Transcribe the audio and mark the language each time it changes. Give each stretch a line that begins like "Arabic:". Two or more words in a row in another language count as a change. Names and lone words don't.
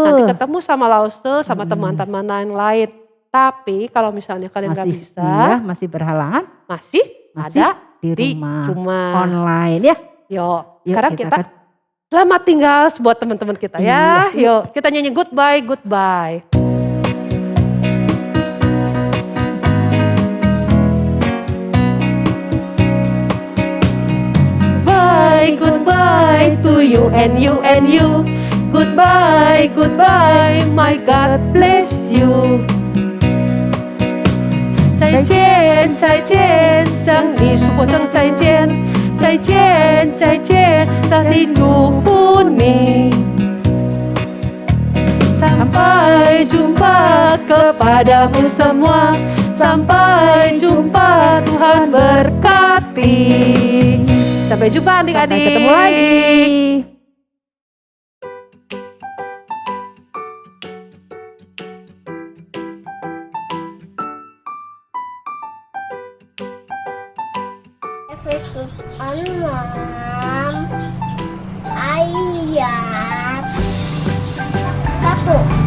Indonesian: Nanti ketemu sama Lause, sama teman-teman yang lain. Tapi kalau misalnya kalian nggak bisa, iya, masih berhalangan, masih ada di rumah online ya. Yuk, sekarang kita selamat tinggal buat teman-teman kita ya. Yuk, kita nyanyi
English: goodbye, goodbye. Bye, goodbye to you and you and you. Goodbye, goodbye, my God bless you.
Chinese: 再见，再见，向你说声再见。再见，再见，上帝祝福你。
Indonesian: Sampai jumpa kepadamu semua. Sampai jumpa, Tuhan berkati. Sampai jumpa adik-adik. Sampai ketemu lagi. Efesus 6 ayat 1.